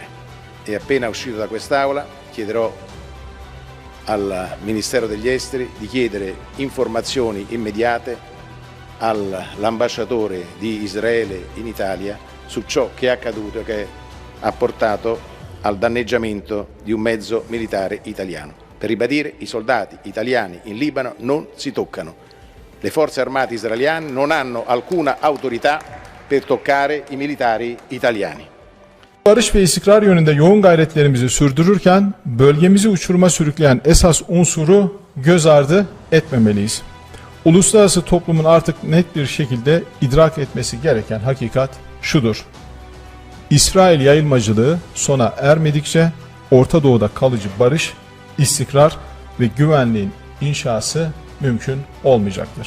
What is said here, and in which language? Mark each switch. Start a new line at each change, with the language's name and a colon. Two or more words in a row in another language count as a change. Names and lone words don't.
Italian: E appena uscito da quest'aula chiederò al Ministero degli Esteri di chiedere informazioni immediate all'ambasciatore di Israele in Italia su ciò che è accaduto e che ha portato al danneggiamento di un mezzo militare italiano. Per ribadire, i soldati italiani in Libano non si toccano. Le forze armate israeliane non hanno alcuna autorità per toccare i militari italiani.
Turkish: Barış ve istikrar yönünde yoğun gayretlerimizi sürdürürken bölgemizi uçuruma sürükleyen esas unsuru göz ardı etmemeliyiz. Uluslararası toplumun artık net bir şekilde idrak etmesi gereken hakikat şudur: İsrail yayılmacılığı sona ermedikçe Orta Doğu'da kalıcı barış, istikrar ve güvenliğin inşası mümkün olmayacaktır.